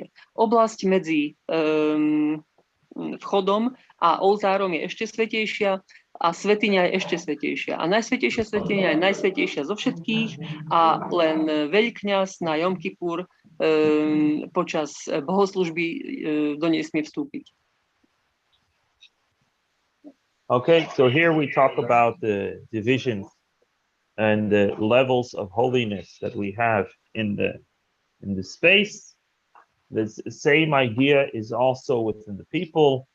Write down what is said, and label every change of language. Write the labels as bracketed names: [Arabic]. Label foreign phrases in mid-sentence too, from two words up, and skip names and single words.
[Slovak] Oblasť medzi vchodom a oltárom je ešte svätejšia a svätyňa je ešte svätejšia. A najsvätejšia svätyňa je najsvätejšia zo všetkých a len veľkňaz na Jom Kippur počas bohoslužby do nej smie vstúpiť. [English] Okay, so here we talk about the divisions and the levels of holiness that we have in the space. The same idea is also within the people.